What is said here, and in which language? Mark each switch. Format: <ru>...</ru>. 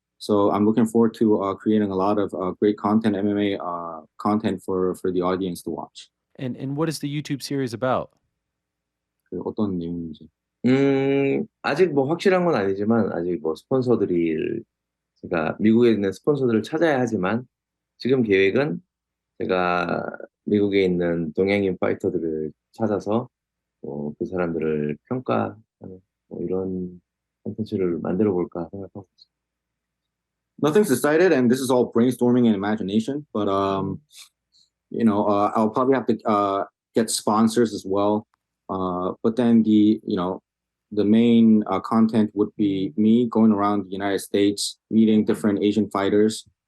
<en>So I'm looking forward to creating a lot of great content, MMA content for the audience to watch. And what is the YouTube series about?</en> <ko>어떤 내용인지. 아직 뭐 확실한 건 아니지만 아직 뭐 스폰서들이 제가 미국에 있는 스폰서들을 찾아야 하지만 지금 계획은 제가 미국에 있는 동양인 파이터들을 찾아서 그 사람들을 평가하는 뭐 이런 콘텐츠를 만들어 볼까 생각하고 있습니다.</ko> <en>Nothing's decided, and this is all brainstorming and imagination. But I'll probably have to get sponsors as well. But then the main content would be me going around the United States, meeting different Asian fighters.</en>